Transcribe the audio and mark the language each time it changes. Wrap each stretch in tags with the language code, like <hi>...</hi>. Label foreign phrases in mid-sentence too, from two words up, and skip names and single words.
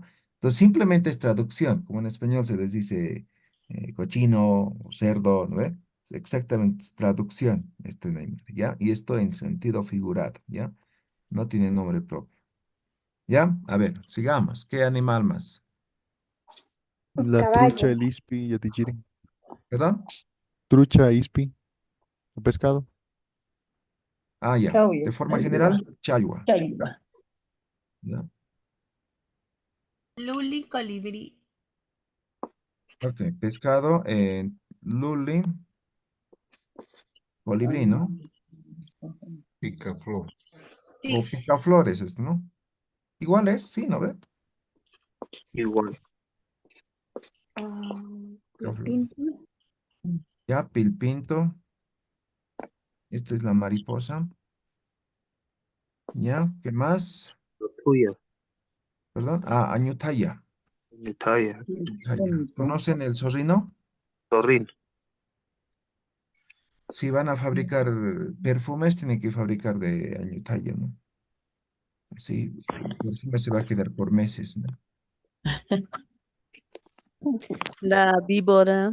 <es>Entonces simplemente es traducción, como en español se les dice cochino o cerdo, ¿no ve? Es exactamente es traducción, este Neymar, ¿ya? Y esto en sentido figurado, ¿ya? No tiene nombre propio, ¿ya? A ver, sigamos. ¿Qué animal más? La trucha, Caballo. el ispi, yatichiri. ¿Perdón? Trucha, ispi, el pescado. Ah, ya. Chauya, De forma chayua, general, chayua, chayua. ¿ya? Luli, colibrí. Ok, pescado, luli, colibrí, ¿no? Picaflor. Sí, O picaflores, esto, ¿no? Igual es, sí, ¿no ve? Igual. Picaflor. Pinto. Ya, pilpinto. Esto es la mariposa. Ya, ¿qué más? Tuya. ¿Perdón? Ah, añutaya. Nutaya. Añutaya. ¿Conocen el zorrino? Torrin. Si van a fabricar perfumes, tienen que fabricar de añutaya, ¿no? Así, el perfume se va a quedar por meses, ¿no? La víbora.</es>